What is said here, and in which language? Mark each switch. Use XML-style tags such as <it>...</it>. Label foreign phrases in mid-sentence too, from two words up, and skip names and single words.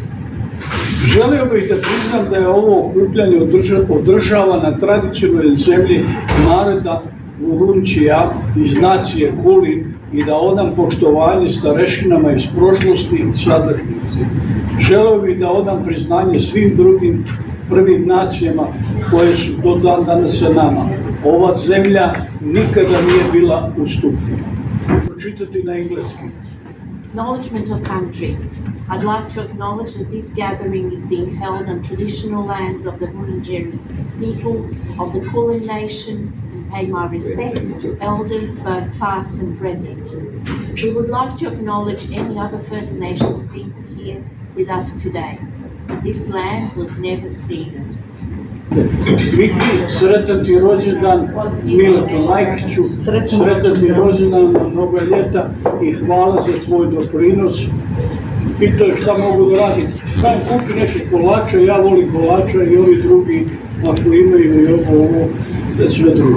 <bs>Želio bih da priznam da je ovo okupljanje održava na tradicionalnoj zemlji naroda Urumčija iz nacije Kulin i da odam poštovanje starešinama iz prošlosti i sadašnjosti. Želio bih da odam priznanje svim drugim prvim nacijama koje su do dan danas sa nama. Ova zemlja nikada nije bila ustupljena. Pročitati na engleski.</bs> <en>Acknowledgement of country. I'd like to acknowledge that this gathering is being held on traditional lands of the Wurundjeri people of the Kulin Nation and pay my respects to elders both past and present. We would like to acknowledge any other First Nations people here with us today. This land was never ceded.</en> <bs>Viki, sretan ti rođendan, Mileto Lajkiću, sretan ti rođendan na mnogo ljeta i hvala za tvoj doprinos. Pitao je šta mogu da radim. Kajem, kupi neke kolače, ja volim kolača i ovi drugi, ako imaju i ovo, da sve drugo.</bs>